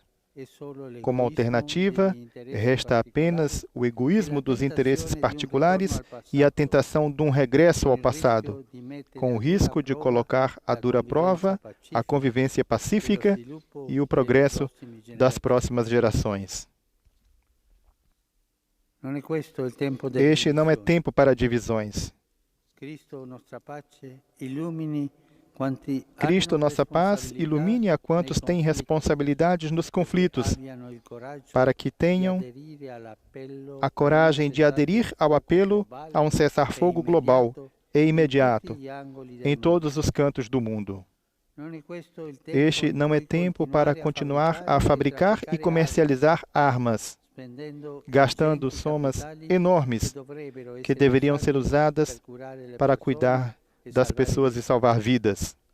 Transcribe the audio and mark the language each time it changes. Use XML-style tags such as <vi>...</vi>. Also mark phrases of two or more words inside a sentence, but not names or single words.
<pt>Como alternativa, resta apenas o egoísmo dos interesses particulares e a tentação de um regresso ao passado, com o risco de colocar à dura prova a convivência pacífica e o progresso das próximas gerações.</pt> <it>Non è questo il tempo delle</it> <pt>Este não é</pt> <it>divisioni.</it> <pt>tempo para divisões.</pt> <it>Cristo, nostra pace, illumini quanti</it> <pt>Cristo,</pt> <it>hanno</it> <pt>nossa paz,</pt> <it>responsabilità</it> <pt>ilumine a</pt> <it>nei</it> <pt>quantos têm</pt> <it>conflitti,</it> <pt>responsabilidades nos conflitos,</pt> <it>abbiano il coraggio</it> <pt>para que</pt> <it>di</it> <pt>tenham</pt> <it>aderire all'appello</it> <pt>a coragem de aderir ao apelo a um cessar-fogo global e imediato em todos os cantos do mundo. Este não é tempo para continuar a fabricar e comercializar armas, gastando somas enormes que deveriam ser usadas para cuidar das pessoas e salvar vidas.</pt>